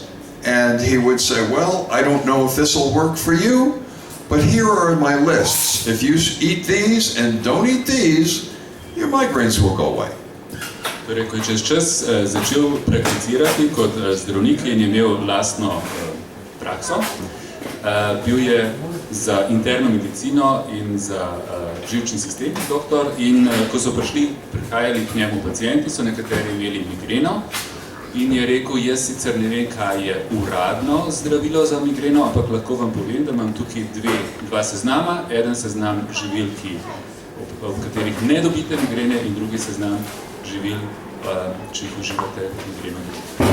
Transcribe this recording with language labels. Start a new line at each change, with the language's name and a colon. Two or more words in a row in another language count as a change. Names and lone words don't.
English: And he would say, well, I don't know if this will work for you, but here are my lists. If you eat these and don't eat these, your migraines will go away.
Slovenian: Torej, ko je čez čas začel prakticirati kot zdravnik in je imel lastno prakso, bil je za interno medicino in za živčni sistem doktor in ko so prihajali k njemu pacienti, so nekateri imeli migreno in je rekel, jaz sicer ne vem, kaj je uradno zdravilo za migreno, ampak lahko vam povem, da imam tukaj dva seznama, eden seznam živil, v katerih ne dobite migrene in drugi seznam živil, če jih uživate migreno.